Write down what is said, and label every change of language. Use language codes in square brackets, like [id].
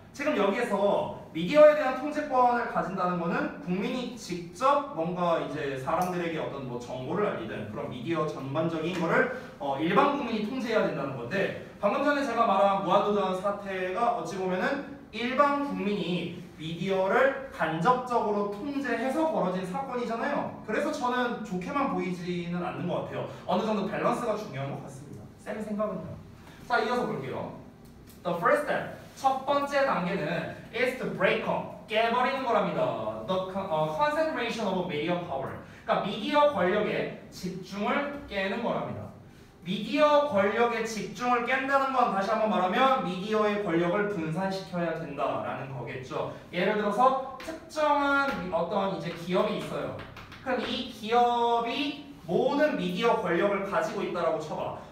[ko] 지금 여기에서 미디어에 대한 통제권을 가진다는 거는 국민이 직접 뭔가 이제 사람들에게 어떤 뭐 정보를 알리든 그런 미디어 전반적인 거를 일반 국민이 통제해야 된다는 건데 방금 전에 제가 말한 무한도전 사태가 어찌 보면은 일반 국민이 미디어를 간접적으로 통제해서 벌어진 사건이잖아요. 그래서 저는 좋게만 보이지는 않는 것 같아요. 어느 정도 밸런스가 중요한 것 같습니다. 쌤의 생각은요. 자, 이어서 볼게요. [en] The first step. [ko] 첫 번째 단계는 [en] is to break up. [ko] 깨버리는 거랍니다. [en] The concentration of media power. [ko] 그러니까 미디어 권력의 집중을 깨는 거랍니다. 미디어 권력의 집중을 깬다는 건 다시 한번 말하면 미디어의 권력을 분산시켜야 된다라는 거겠죠. 예를 들어서 특정한 어떤 이제 기업이 있어요. 그럼 이 기업이 모든 미디어 권력을 가지고 있다라고 쳐봐.